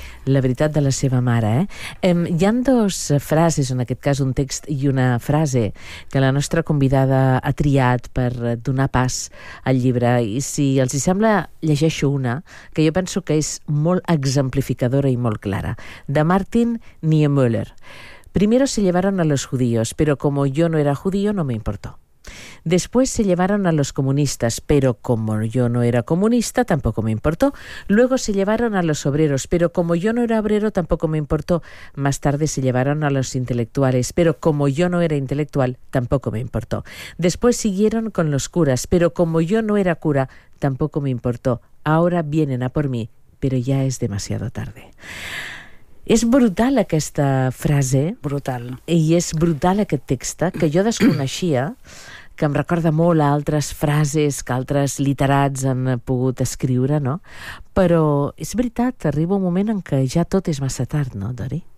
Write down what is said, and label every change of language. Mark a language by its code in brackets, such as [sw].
[ca] La veritat de la seva mare, eh? Hi han dos frases, en aquest cas un text i una frase, que la nostra convidada ha triat per donar pas al llibre. I si els hi sembla, llegeixo una, que jo penso que és molt exemplificadora i molt clara. De Martin Niemöller. [es] Primero se llevaron a los judíos, pero como yo no era judío, no me importó. Después se llevaron a los comunistas, pero como yo no era comunista, tampoco me importó. Luego se llevaron a los obreros, pero como yo no era obrero, tampoco me importó. Más tarde se llevaron a los intelectuales, pero como yo no era intelectual, tampoco me importó. Después siguieron con los curas, pero como yo no era cura, tampoco me importó. Ahora vienen a por mí, pero ya es demasiado tarde. [ca] És brutal aquesta frase. Brutal. I és brutal aquest text, que jo desconeixia, que em recorda molt a altres frases que altres literats han pogut escriure, no? Però és veritat, arriba un moment en què ja tot és massa tard, no, Dori?